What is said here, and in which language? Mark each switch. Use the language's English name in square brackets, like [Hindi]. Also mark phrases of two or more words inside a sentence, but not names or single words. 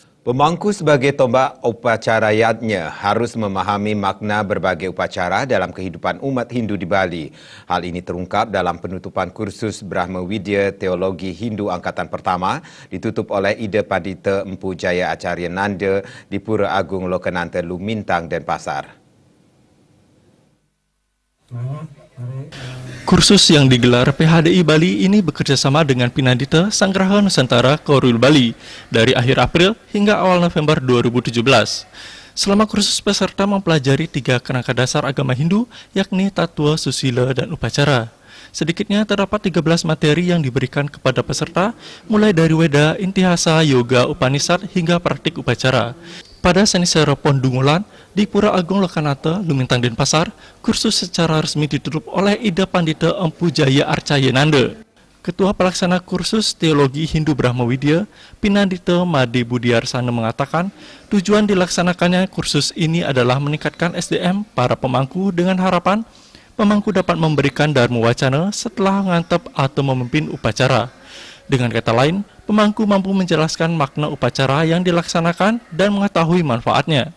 [Indonesian] Pemangku sebagai tombak upacarayatnya harus memahami makna berbagai upacara dalam kehidupan umat Hindu di Bali. Hal ini terungkap dalam penutupan kursus Brahma Widya Teologi Hindu Angkatan Pertama ditutup oleh Ida Pandita Empu Jaya Acarya Nanda di Pura Agung Lokananta Lumintang, Denpasar. Kursus yang digelar PHDI Bali ini bekerjasama dengan Pinandita Sanggraha Nusantara Korwil Bali dari akhir April hingga awal November 2017. Selama kursus peserta mempelajari 3 kerangka dasar agama Hindu, yakni tatua, susila, dan upacara. Sedikitnya terdapat 13 materi yang diberikan kepada peserta, mulai dari Weda, Intihasa, Yoga, Upanishad, hingga praktik upacara. Pada Senisera Pondungulan, di Pura Agung Lokananta, Lumintang, Denpasar, kursus secara resmi ditutup oleh Ida Pandita Empu Jaya Acarya Nanda. Ketua Pelaksana Kursus Teologi Hindu Brahma Widya, Pinandita Made Budiarsana mengatakan, tujuan dilaksanakannya kursus ini adalah meningkatkan SDM para pemangku dengan harapan pemangku dapat memberikan dharma wacana setelah ngantep atau memimpin upacara. Dengan kata lain, pemangku mampu menjelaskan makna upacara yang dilaksanakan dan mengetahui manfaatnya.